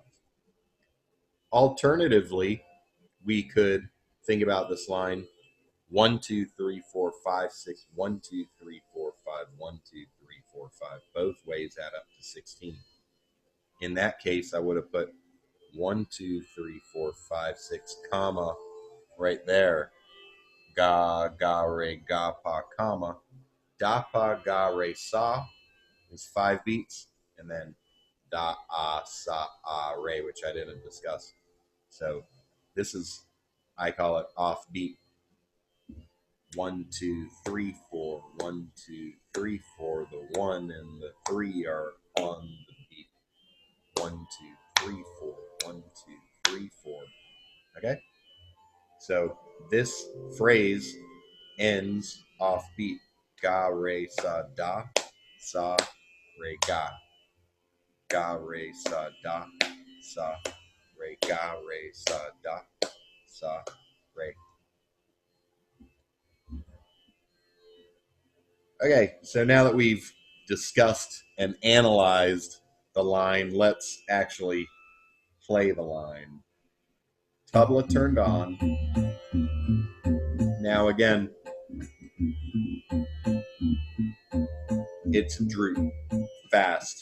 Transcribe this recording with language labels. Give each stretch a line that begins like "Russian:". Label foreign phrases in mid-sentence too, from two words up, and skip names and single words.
English: Alternatively, we could think about this line 1, 2, 3, 4, 5, 6, 1, 2, 3, 4, 5, 1, 2, 3, 4, 5. Both ways add up to 16. In that case, I would have put 1, 2, 3, 4, 5, 6, comma, right there. Ga, ga, re, ga, pa, comma. Da, pa, ga, re, sa is 5 beats. And then da, a, sa, a, re, which I didn't discuss. So this is, I call it offbeat. 1, 2, 3, 4. 1, 2, 3, 4. The 1 and the 3 are on the beat. 1, 2, 3, 4. 1, 2, 3, 4. Okay? So this phrase ends off beat. Ga, re, sa, da, sa, re, ga. Ga, re, sa, da, sa, re, ga, re, sa, da, sa, re. Okay, so now that we've discussed and analyzed the line, let's actually play the line. Tabla turned on. Now again, it's droop, fast.